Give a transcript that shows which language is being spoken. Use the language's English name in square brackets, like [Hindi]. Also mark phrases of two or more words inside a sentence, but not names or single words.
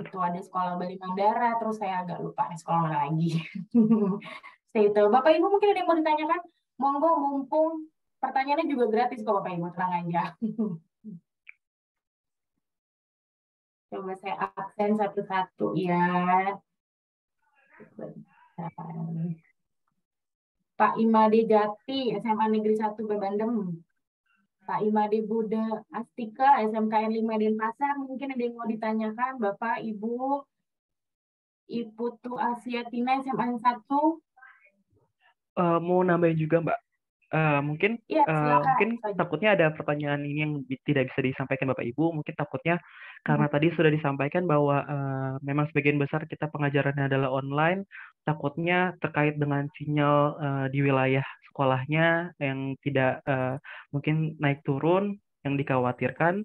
[Indonesian] Itu ada sekolah Bali Mandara, terus saya agak lupa nih sekolah mana lagi. Itu. Bapak Ibu mungkin ada yang mau ditanyakan? Monggo, mumpung pertanyaannya juga gratis kok Bapak Ibu, tenang aja. Coba saya absen satu-satu ya. Pak Imade Jati, SMA Negeri 1 Bebandem. Pak Imade Buddha Astika, SMKN 5 Denpasar. Mungkin ada yang mau ditanyakan, Bapak, Ibu. Ibu Tu Asia Tina, SMA 1. mau nambahin juga Mbak. Mungkin Iya, silakan. mungkin takutnya ada pertanyaan ini yang tidak bisa disampaikan Bapak Ibu. Mungkin takutnya karena tadi sudah disampaikan bahwa memang sebagian besar kita pengajarannya adalah online, takutnya terkait dengan sinyal di wilayah sekolahnya yang tidak mungkin naik turun yang dikhawatirkan.